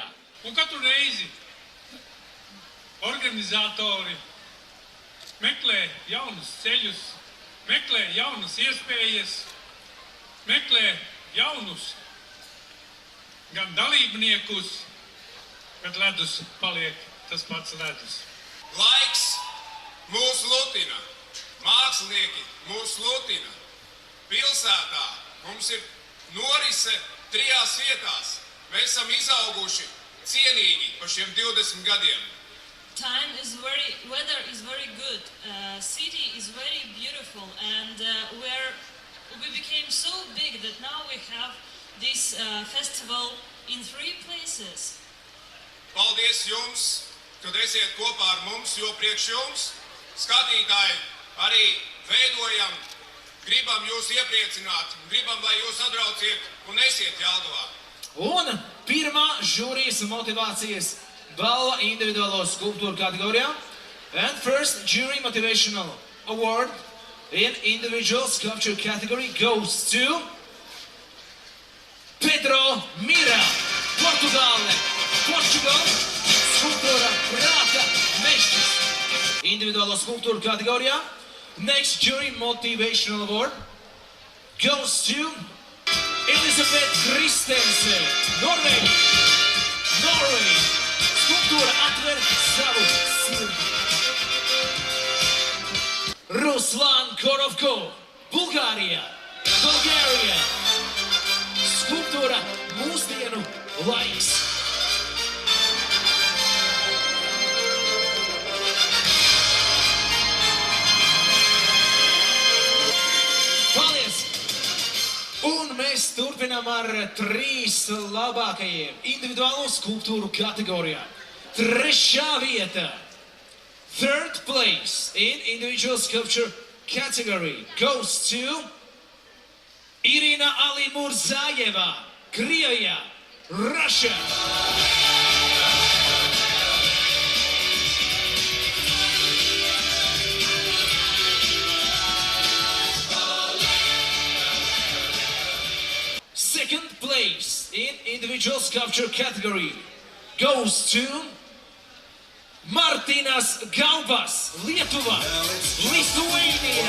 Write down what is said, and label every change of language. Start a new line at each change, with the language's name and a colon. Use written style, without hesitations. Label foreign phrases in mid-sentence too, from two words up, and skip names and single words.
Latvian: Un katru reizi organizatori meklē jaunus ceļus, meklē jaunas iespējas, meklē jaunus gan dalībniekus, bet ledus paliek tas pats ledus. Laiks mūs lutina, mākslinieki mūs lutina. Pilsētā mums ir norise 3 vietās. Mēs esam izauguši cienīgi pa šiem 20 gadiem.
English: Weather is very good. City is very beautiful, and we became so big that now we have this festival in 3 places.
Latvian: Paldies jums, kad esiet kopā ar mums, jo priekš jums, skatītāji, arī veidojam, gribam jūs iepriecināt, gribam, lai jūs atbrauciet un esiet Jelgavā. Un pirmā žūrijas motivācijas balva individuālo skulptūru kategorijā.
English: And first jury motivational award in individual sculpture category goes to Pedro Mira, Portugāle, Portugal,
Latvian: skulptūra Prāta Mešķis. Individuālo skulptūru kategorijā.
English: Next jury motivational award goes to Elisabeth Christensen, Norway. Norway.
Latvian: Skulptūra atver savu sirdi. Ruslan Korovko, Bulgārija. Bulgārija. Skulptūra mūsdienu laiks. Paldies! Un mēs turpinām ar 3 labākajiem individuālo skulptūru kategorijā. 3. vieta.
English: 3rd place in individual sculpture category goes to Irina Alimurzayeva, Krievija, Russia. Second place in individual sculpture category goes to Martinas Gaubas, Lietuva, Lithuania.